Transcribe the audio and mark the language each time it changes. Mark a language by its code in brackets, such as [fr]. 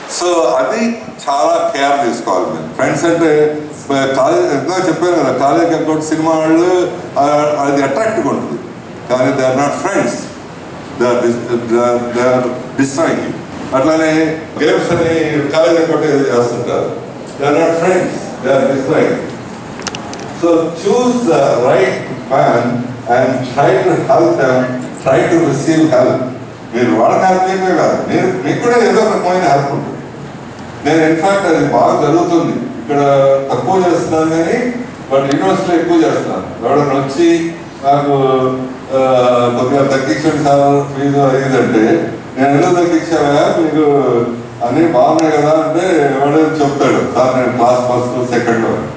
[te] So అది చాలా care తీసుకోవాలి మీరు. ఫ్రెండ్స్ అంటే కాలేజ్ ఎంత చెప్పాను కదా, కాలేజ్ అకౌంట్ సినిమా వాళ్ళు అది అట్రాక్టివ్గా ఉంటుంది, కానీ they are not friends, they are destroying. అట్లానే గేమ్స్ అని కాలేజ్ అకౌంట్ చేస్తుంటారు, they are not friends, they are destroying. [en] So choose the right man and try to help them, try to receive help. [te] మీరు వాళ్ళకి help చేయమే కాదు, మీకు కూడా ఏదో రకమైన హెల్ప్ ఉంటుంది. నేను ఇన్ఫాక్ట్ అది బాగా జరుగుతుంది, ఇక్కడ తక్కువ చేస్తున్నాను కానీ బట్ యూనివర్సిటీలో ఎక్కువ చేస్తున్నాను. ఎవడన్నా వచ్చి నాకు కొద్దిగా తగ్గించండి సార్ ఫీజు అయ్యిందంటే, నేను ఎందుకు తగ్గించావా, మీకు అన్నీ బాగున్నాయి కదా అంటే ఎవడైనా చెప్తాడు, సార్ నేను క్లాస్ ఫస్ట్ సెకండ్.